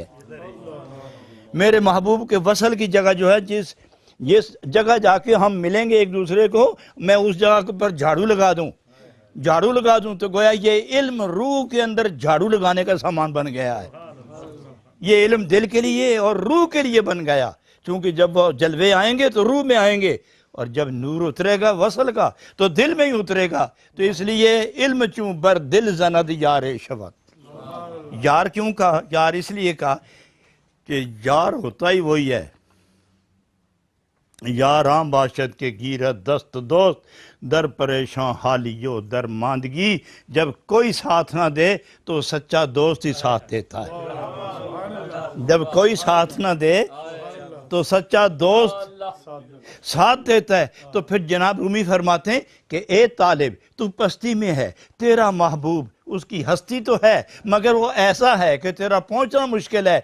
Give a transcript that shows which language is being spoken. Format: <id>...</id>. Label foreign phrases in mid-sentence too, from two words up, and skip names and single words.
<ur>میرے محبوب کے وصل کی جگہ جو ہے، جس جگہ جا کے ہم ملیں گے ایک دوسرے کو، میں اس جگہ پر جھاڑو لگا دوں تو گویا یہ علم روح کے اندر جھاڑو لگانے کا سامان بن گیا ہے. یہ علم دل کے لیے اور روح کے لیے بن گیا، چونکہ جب وہ جلوے آئیں گے تو روح میں آئیں گے، اور جب نور اترے گا وصل کا تو دل میں ہی اترے گا. تو اس لیے</ur> <fa>علم چوں بر دل زند یار شود.</fa> <ur>یار کیوں کہا؟ یار اس لیے کہا کہ یار ہوتا ہی وہی ہے.</ur> <fa>یاراں باشد کے گیرت دست دوست، در پریشان حالیو در ماندگی.</fa> <ur>جب کوئی ساتھ نہ دے تو سچا دوست ہی ساتھ دیتا ہے. جب کوئی ساتھ نہ دے تو سچا دوست ساتھ دیتا ہے. تو پھر جناب رومی فرماتے ہیں کہ اے طالب تو پستی میں ہے، تیرا محبوب اس کی ہستی تو ہے مگر وہ ایسا ہے کہ تیرا پہنچنا مشکل ہے.</ur>